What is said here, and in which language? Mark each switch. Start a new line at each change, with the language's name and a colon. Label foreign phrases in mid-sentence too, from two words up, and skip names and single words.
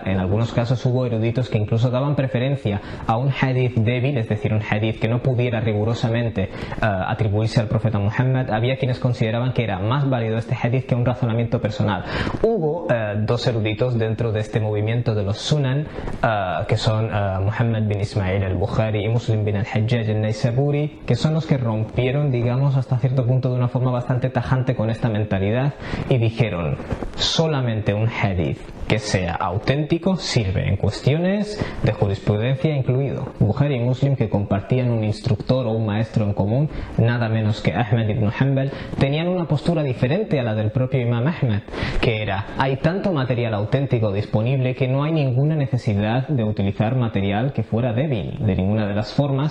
Spanish: En algunos casos hubo eruditos que incluso daban preferencia a un hadith débil, es decir, un hadith que no pudiera rigurosamente atribuirse al profeta Muhammad. Había quienes consideraban que era más válido este hadith que un razonamiento personal. Hubo dos eruditos dentro de este movimiento de los sunan, que son Muhammad bin Ismail al-Bukhari y Muslim bin al-Hajjaj al-Naysaburi, que son los que rompieron, digamos, hasta cierto punto de una forma bastante tajante con esta mentalidad y dijeron: solamente un hadith que sea auténtico sirve, en cuestiones de jurisprudencia incluido. Bukhari y Muslim, que compartían un instructor o un maestro en común, nada menos que Ahmad ibn Hanbal, tenían una postura diferente a la del propio Imam Ahmad, que era: hay tanto material auténtico disponible que no hay ninguna necesidad de utilizar material que fuera débil de ninguna de las formas.